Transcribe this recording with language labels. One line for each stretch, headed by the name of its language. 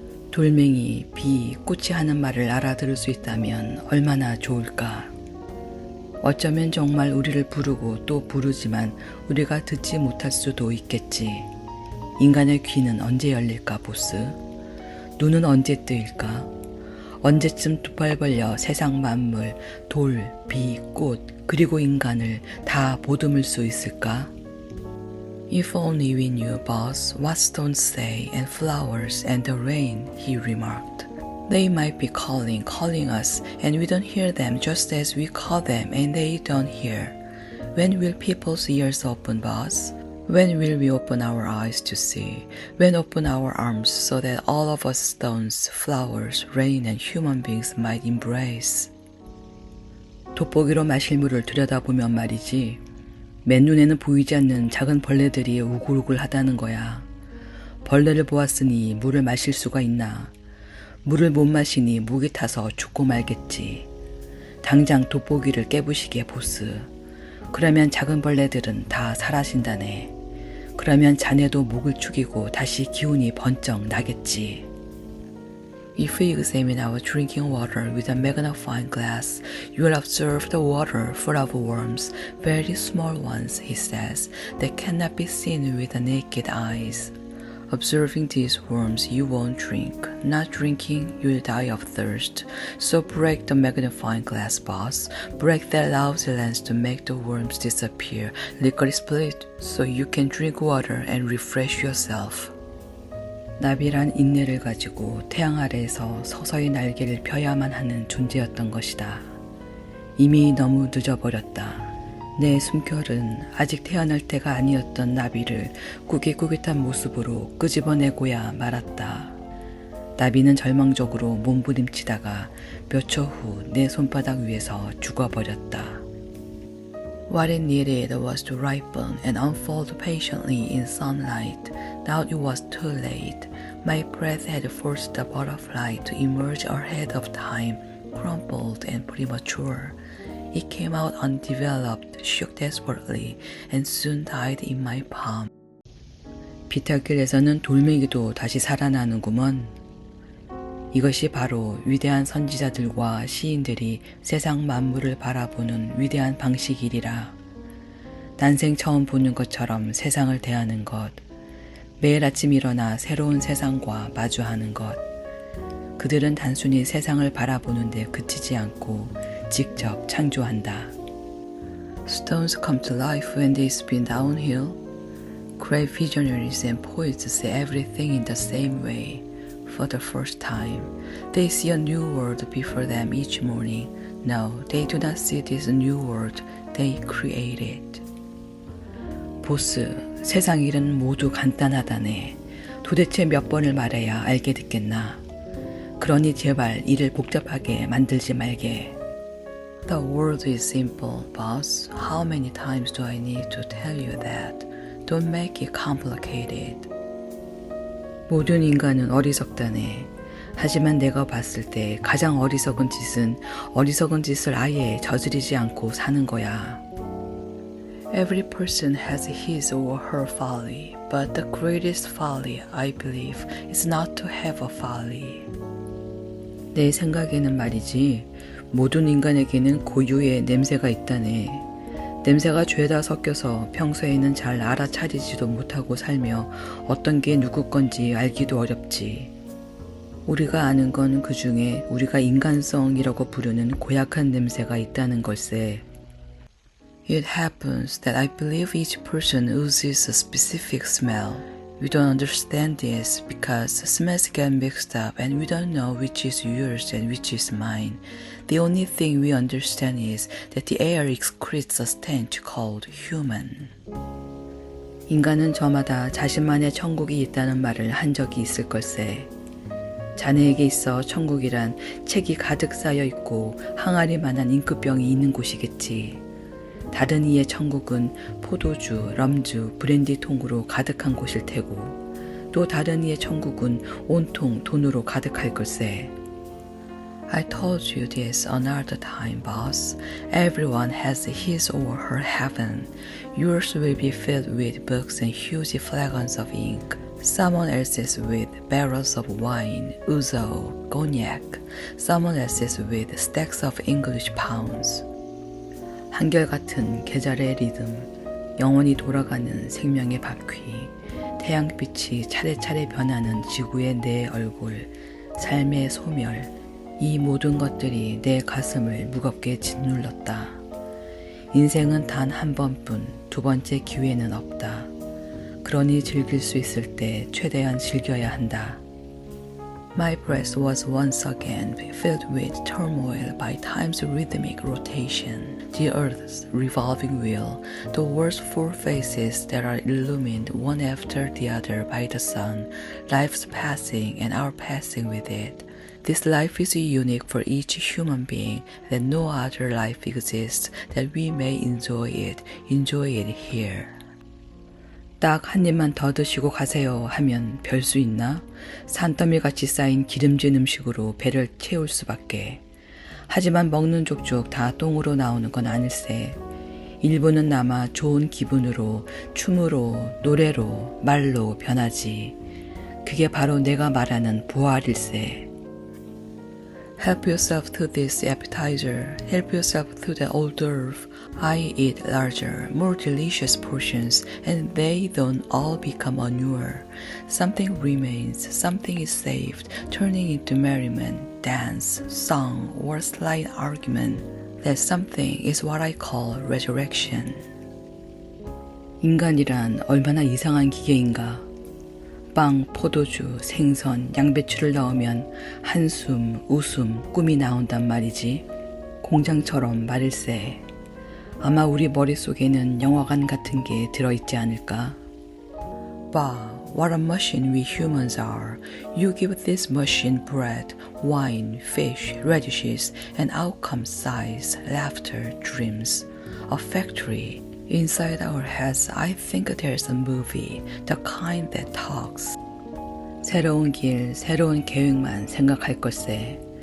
Korean: 돌멩이, 비, 꽃이 하는 말을 알아들을 수 있다면 얼마나 좋을까. 어쩌면 정말 우리를 부르고 또 부르지만 우리가 듣지 못할 수도 있겠지. 인간의 귀는 언제 열릴까 보스? 눈은 언제 뜨일까? 언제쯤 두 팔 벌려 세상 만물, 돌, 비, 꽃, 그리고 인간을 다 보듬을 수 있을까?
English: If only we knew, boss, what stones say, and flowers, and the rain, he remarked. They might be calling us, and we don't hear them just as we call them and they don't hear. When will people's ears open, boss? When will we open our eyes to see? When open our arms so that all of us stones, flowers, rain, and human beings might embrace?
Korean: 돋보기로 마실 물을 들여다보면 말이지. 맨눈에는 보이지 않는 작은 벌레들이 우글우글 하다는 거야. 벌레를 보았으니 물을 마실 수가 있나? 물을 못 마시니 목이 타서 죽고 말겠지. 당장 돋보기를 깨부시게 보스. 그러면 작은 벌레들은 다 사라진다네. 그러면 자네도 목을 축이고 다시 기운이 번쩍 나겠지.
English: If we examine our drinking water with a magnifying glass, you will observe the water full of worms, very small ones, he says, that cannot be seen with the naked eyes. Observing these worms, you won't drink. Not drinking, you'll die of thirst. So break the magnifying glass, boss. Break that lousy lens to make the worms disappear. Lickety split, so you can drink water and refresh yourself.
Korean: 나비란 인내를 가지고 태양 아래에서 서서히 날개를 펴야만 하는 존재였던 것이다. 이미 너무 늦어버렸다. 내 숨결은 아직 태어날 때가 아니었던 나비를 꾸깃꾸깃한 모습으로 끄집어내고야 말았다. 나비는 절망적으로 몸부림치다가 몇 초 후 내 손바닥 위에서 죽어버렸다.
English: What it needed was to ripen and unfold patiently in sunlight. Now it was too late. My breath had forced the butterfly to emerge ahead of time, crumpled and premature. It came out undeveloped, shook desperately, and soon died in my palm.
Korean: 비탈길에서는 돌멩이도 다시 살아나는구먼. 이것이 바로 위대한 선지자들과 시인들이 세상 만물을 바라보는 위대한 방식이리라. 난생 처음 보는 것처럼 세상을 대하는 것. 매일 아침 일어나 새로운 세상과 마주하는 것. 그들은 단순히 세상을 바라보는 데 그치지 않고 직접 창조한다.
English: Stones come to life when they spin downhill. Great visionaries and poets see everything in the same way. For the first time, they see a new world before them each morning. No, they do not see this new world, they create it.
Korean: 보스, 세상 일은 모두 간단하다네. 도대체 몇 번을 말해야 알게 듣겠나. 그러니 제발 일을 복잡하게 만들지 말게.
English: The world is simple, boss. How many times do I need to tell you that? Don't make it complicated.
Korean: 모든 인간은 어리석다네. 하지만 내가 봤을 때 가장 어리석은 짓을 아예 저지르지 않고 사는 거야.
English: Every person has his or her folly, but the greatest folly, I believe, is not to have a folly.
Korean: 내 생각에는 말이지, 모든 인간에게는 고유의 냄새가 있다네. 냄새가 죄다 섞여서 평소에는 잘 알아차리지도 못하고 살며 어떤 게 누구 건지 알기도 어렵지. 우리가 아는 건 그 중에 우리가 인간성이라고 부르는 고약한 냄새가 있다는 걸세.
English: It happens that I believe each person oozes a specific smell. We don't understand this because smells get mixed up and we don't know which is yours and which is mine. The only thing we understand is that the air excretes a stench called human.
Korean: 인간은 저마다 자신만의 천국이 있다는 말을 한 적이 있을 걸세. 자네에게 있어 천국이란 책이 가득 쌓여 있고 항아리만한 잉크병이 있는 곳이겠지. 다른 이의 천국은 포도주, 럼주, 브랜디 통으로 가득한 곳일 테고 또 다른 이의 천국은 온통 돈으로 가득할 걸세.
English: I told you this another time, boss. Everyone has his or her heaven. Yours will be filled with books and huge flagons of ink. Someone else's with barrels of wine, ouzo, cognac. Someone else's with stacks of English pounds.
Korean: 한결같은 계절의 리듬, 영원히 돌아가는 생명의 바퀴, 태양빛이 차례차례 변하는 지구의 내 얼굴, 삶의 소멸, 이 모든 것들이 내 가슴을 무겁게 짓눌렀다. 인생은 단 한 번뿐, 두 번째 기회는 없다. 그러니 즐길 수 있을 때 최대한 즐겨야 한다.
English: My breast was once again filled with turmoil by time's rhythmic rotation, the earth's revolving wheel, the world's four faces that are illumined one after the other by the sun, life's passing and our passing with it. This life is unique for each human being, that no other life exists, that we may enjoy it here.
Korean: 딱 한 입만 더 드시고 가세요 하면 별 수 있나? 산더미같이 쌓인 기름진 음식으로 배를 채울 수밖에. 하지만 먹는 족족 다 똥으로 나오는 건 아닐세. 일부는 남아 좋은 기분으로, 춤으로, 노래로, 말로 변하지. 그게 바로 내가 말하는 부활일세.
English: Help yourself to this appetizer. Help yourself to the hors d'oeuvre. I eat larger, more delicious portions, and they don't all become manure. Something remains, something is saved, turning into merriment, dance, song, or slight argument. That something is what I call resurrection.
Korean: 인간이란 얼마나 이상한 기계인가. 빵, 포도주, 생선, 양배추를 넣으면 한숨, 웃음, 꿈이 나온단 말이지. 공장처럼 말일세. 아마 우리 머릿속에는 영화관 같은 게 들어있지 않을까?
English: Bah, what a machine we humans are. You give this machine bread, wine, fish, radishes, and out comes sighs, laughter, dreams. A factory. Inside our heads, I think there's a movie, the kind that talks.
Korean: 새로운 길, 새로운 계획만 생각할 걸세.